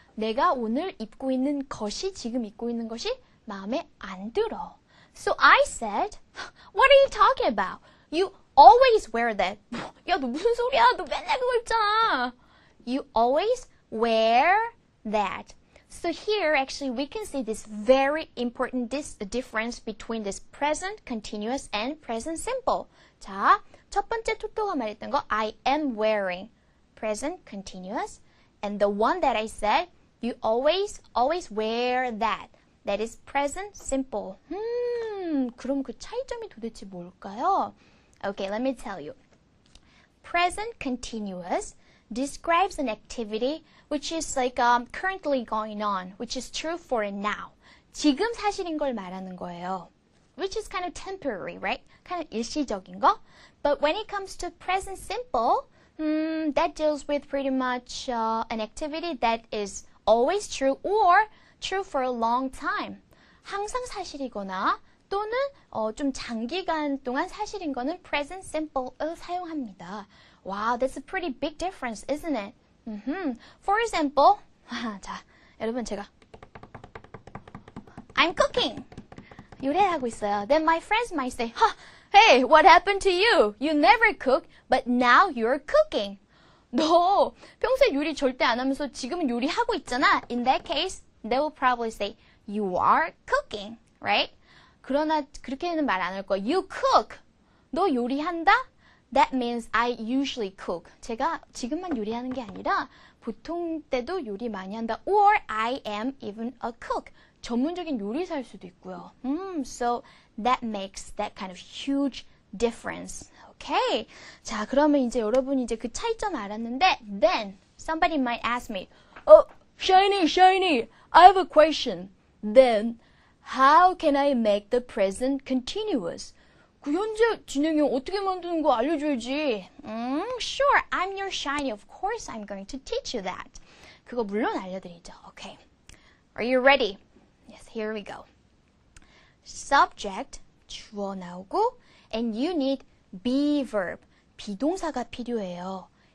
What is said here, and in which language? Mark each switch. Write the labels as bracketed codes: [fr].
[ko] 내가 오늘 입고 있는 것이, 지금 입고 있는 것이 마음에 안 들어. [en] So I said, what are you talking about? You always wear that. [ko] 야, 너 무슨 소리야? 너 맨날 그거 입잖아. [en] You always wear that. So here, actually, we can see this very important difference between this present continuous and present simple. [ko] 자, 첫 번째 토토가 말했던 거, [en] I am wearing, [ko] present continuous. [en] And the one that I said, you always wear that. That is present simple. [ko] 그럼 그 차이점이 도대체 뭘까요? [en] Okay, let me tell you. Present continuous describes an activity which is like currently going on, which is true for now. [ko] 지금 사실인 걸 말하는 거예요. [en] Which is kind of temporary, right? kind of [ko] 일시적인 거. [en] But when it comes to present simple, that deals with pretty much an activity that is always true or true for a long time. [ko] 항상 사실이거나 또는 좀 장기간 동안 사실인 거는 present simple을 사용합니다. [en] Wow, that's a pretty big difference, isn't it? For example, [ko] 자, 여러분 제가 [en] I'm cooking. [ko] 요리를 하고 있어요. [en] Then my friends might say, hey, what happened to you? You never cook, but now you're cooking. [ko] 너 평소에 요리 절대 안 하면서 지금은 요리하고 있잖아. [en] In that case, they will probably say, you are cooking, right? [ko] 그러나 그렇게는 말 안 할 거야. [en] You cook. [ko] 너 요리한다? [en] That means I usually cook. [ko] 제가 지금만 요리하는 게 아니라 보통 때도 요리 많이 한다. [en] Or I am even a cook. [ko] 전문적인 요리사일 수도 있고요. [en] So that makes that kind of huge difference. Okay. [ko] 자, 그러면 이제 여러분이 이제 그 차이점 알았는데, [en] then somebody might ask me, Shiny, I have a question. Then how can I make the present continuous? [ko] 그 현재 진행형 어떻게 만드는 거 알려줘야지. [en] Sure, I'm your shiny. Of course, I'm going to teach you that. [ko] 그거 물론 알려드리죠. Okay. [en] Are you ready? Yes, here we go. Subject, [ko] 주어 나오고, [en] and you need be verb, [ko] 비동사가 필요해요.